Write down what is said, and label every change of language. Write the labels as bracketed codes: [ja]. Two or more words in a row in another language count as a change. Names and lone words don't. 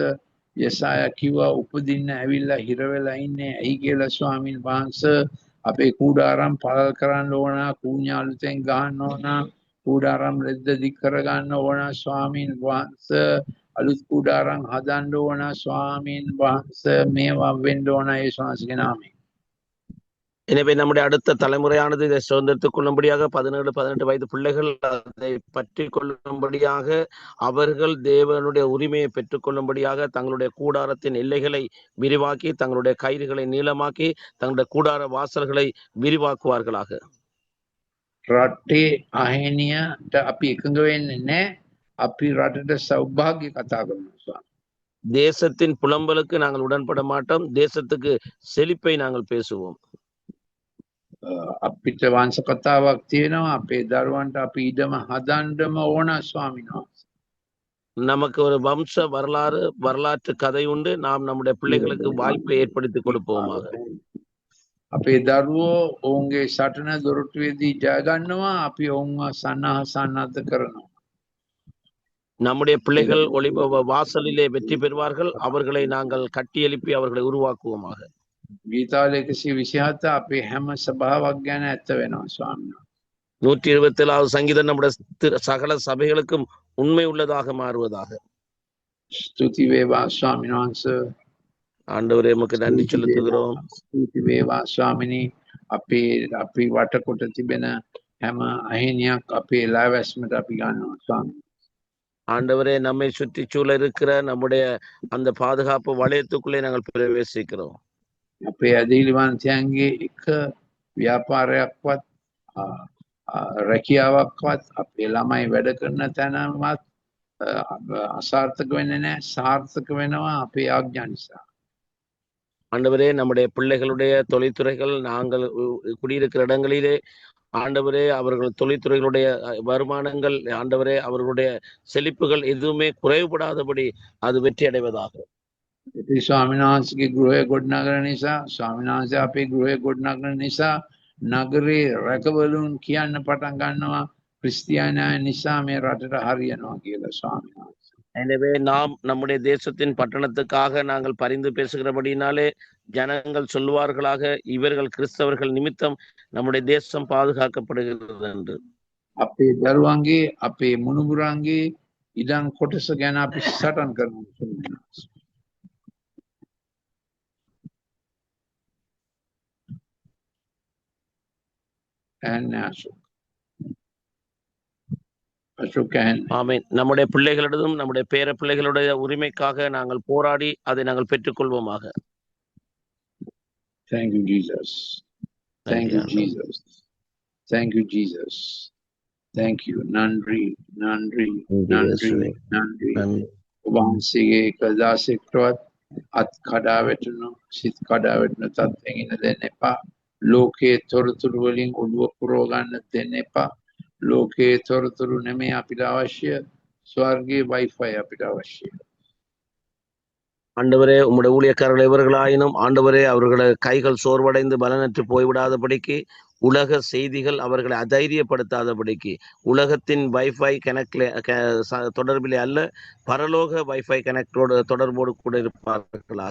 [si] යසායා කිව්වා උපදින්න ඇවිල්ලා හිර වෙලා ඉන්නේ ඇයි කියලා ස්වාමීන් වහන්සේ. අපේ කූඩාරම් පළල් කරන්න ඕන, කූණ්‍ය අලුතෙන් ගහන්න ඕන, කූඩාරම් රෙද්ද දික් කරගන්න ඕන ස්වාමීන් වහන්සේ. අලුත් කූඩාරම් හදන්න ඕන ස්වාමීන් වහන්සේ. මේවා වෙන්න ඕන යේසුස්ගේ නාමයෙන්. [ta] எனவே நம்முடைய அடுத்த தலைமுறையானது இதை சுதந்திரத்துக் கொள்ளும்படியாக 17-18 வயது பிள்ளைகள் அதை பற்றி கொள்ளும்படியாக, அவர்கள் தேவனுடைய உரிமையை பெற்றுக் கொள்ளும்படியாக தங்களுடைய கூடாரத்தின் எல்லைகளை விரிவாக்கி, தங்களுடைய கயிறுகளை நீளமாக்கி, தங்களுடைய கூடார வாசல்களை விரிவாக்குவார்களாக. [si] රටේ අහිනියට අපි එකඟ වෙන්නේ නැහැ. අපි රටට සෞභාග්‍ය කතා කරනවා. [ta] தேசத்தின் புலம்பலுக்கு நாங்கள் உடன்பட மாட்டோம். தேசத்துக்கு செழிப்பை நாங்கள் பேசுவோம். [si] අපිට වංශ කතාවක් තියෙනවා. අපේ දරුවන්ට අපි ඉඩම හදන්නම ඕන ස්වාමීන් වහන්සේ. [ta] நமக்கு ஒரு வம்ச வரலாற்று கதை உண்டு. நாம் நம்முடைய பிள்ளைகளுக்கு வாய்ப்பை ஏற்படுத்தி கொடுப்போமாக. [si] අපේ දරුවෝ ඔවුන්ගේ සටන දොරටුවේදී ජය ගන්නවා. අපි ඔවුන්ව සන්නද්ධ කරනවා. [ta] நம்முடைய பிள்ளைகள் ஒளிப வாசலிலே வெற்றி பெறுவார்கள். அவர்களை நாங்கள் கட்டி எழுப்பி அவர்களை உருவாக்குவோமாக. [si] ගීතාවල 127 අපේ හැම සභාවක් ගැන ඇත්ත වෙනවා ස්වාමීන් වහන්සේ. [ta] 127வது சங்கீதம் நம்முடைய சகல சபைகளுக்கும் உண்மை உள்ளதாக மாறுவதாக. [si] ස්තුති වේවා ස්වාමීන් වහන්සේ. [ta] ஆண்டவரே உமக்கு நன்றி [si] ස්තුති [ta] செலுத்துகிறோம். [si] වේවා. ස්තුති වේවා ස්වාමිනී. අපි වටකොට තිබෙන හැම අහිනියක් අපේ ලාවැස්මට අපි ගන්නවා ස්වාමීන්. [ta] ஆண்டவரே நம்மை சுற்றி சூழ இருக்கிற நம்முடைய அந்த பாதுகாப்பு வளையத்துக்குள்ளே நாங்கள் பிரவேசிக்கிறோம். [si] අපේ ඇදහිලිවන්තයන්ගේ එක ව්‍යාපාරයක්වත් රැකියාවක්වත් අපේ ළමයි වැඩ කරන තැනවත් අසාර්ථක වෙන්නේ නැහැ. සාර්ථක වෙනවා අපේ ආඥා නිසා. [ta] ஆண்டவரே நம்முடைய பிள்ளைகளுடைய தொழில்துறைகள் நாங்கள் குடியிருக்கிற இடங்களிலே ஆண்டவரே அவர்கள் தொழில்துறைகளுடைய வருமானங்கள் ஆண்டவரே அவர்களுடைய செழிப்புகள் எதுவுமே குறைவுபடாதபடி அது வெற்றி அடைவதாக. [si] ඉතින් ස්වාමීන් වහන්සේගේ ගෘහය ගොඩනගන නිසා ස්වාමීන් වහන්සේ අපේ ගෘහය ගොඩනගන නිසා නගරේ රැකවලුන් කියන්න පටන් ගන්නවා ක්‍රිස්තියානියන් නිසා මේ රටට හරියනවා කියලා ස්වාමීන් වහන්සේ. [ta] எனவே நாம் நம்முடைய தேசத்தின் பட்டணத்துக்காக நாங்கள் பரிந்து பேசுகிறபடினாலே ஜனங்கள் சொல்லுவார்களாக இவர்கள் கிறிஸ்தவர்கள் நிமித்தம் நம்முடைய தேசம் பாதுகாக்கப்படுகிறது என்று. [si] අපේ දරුවන්ගේ අපේ මුණුබුරන්ගේ ඉඩම් කොටස ගැන අපි සටන් කරනවා. [ta] ஆமென். நம்முடைய பிள்ளைகளிடம் நம்முடைய பேர பிள்ளைகளுடைய உரிமைக்காக நாங்கள் போராடி அதை நாங்கள் பெற்றுக்கொள்வோமாக. [en] Thank you, Jesus. Thank you, Jesus. Thank you, Jesus. Thank you. [ta] நன்றி நன்றி நன்றி நன்றி. [si] වහන්සේගේ කදාසිකවත් අත් කඩා වැටුණු සිත් කඩා වැටුණු තත්ත්වයෙන් ඉන්න දෙන්න එපා. ලෝකයේ තොරතුරු වලින් ඔළුව පුරව ගන්න දෙන්න එපා. ලෝකයේ තොරතුරු නෙමෙයි අපිට අවශ්‍ය. ස්වර්ගයේ වයිෆයි අපිට අවශ්‍ය. [ta] ஆண்டவரே உம்முடைய ஊழியக்காரர்கள் இவர்களாயினும் ஆண்டவரே அவர்களுடைய கைகள் சோர்வடைந்து பலனற்று போய்விடாதபடிக்கு உலக செய்திகள் அவர்களை அதைரியப்படுத்தாதபடிக்கு உலகத்தின் [en] WiFi connect [ta] தொடர்பிலே அல்ல பரலோக [en] WiFi connectஓடு [ta] தொடர்போடு கூட இருப்பார்களாக.